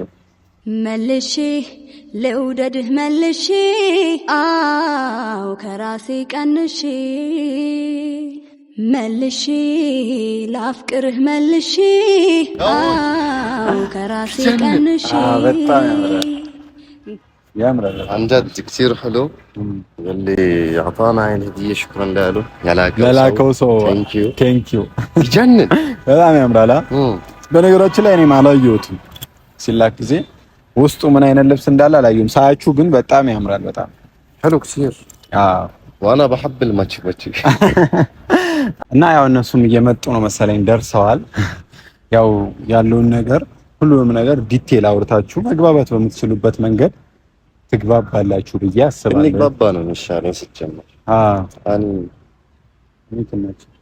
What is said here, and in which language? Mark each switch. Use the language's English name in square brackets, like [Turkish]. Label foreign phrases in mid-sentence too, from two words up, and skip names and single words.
[Amharic] መልሼ ልውደድህ መልሼ አው ከራሴ ቀንሼ መልሼ ላፍቅርህ መልሼ አው ከራሴ ቀንሼ በጣም ያምራል [Arabic] عن جد كثير حلو اللي اعطانا هاي الهديه شكرا له [Amharic] ያላከው ሰው [English] Thank you ይጀንን [Amharic] በጣም ያምራል። በነገራችን ላይ እኔም አላየሁትም ሲላክ ጊዜ ውስጡ ምን አይነት ልብስ እንዳለ አላየሁም። ሳያችሁ ግን በጣም ያምራል። በጣም [Arabic] حلو كثير وانا بحب الماتش [Amharic] እና ያው እነሱም እየመጡ ነው መሰለኝ ደርሰዋል። ያው ያለውን ነገር ሁሉንም ነገር ዲቴል አውርታችሁ መግባባት በምትችሉበት መንገድ ትግባባላችሁ ብዬ አስባለሁ። እንግባባ ነው የሚሻለው ሲጀመር። አኒ እንትነች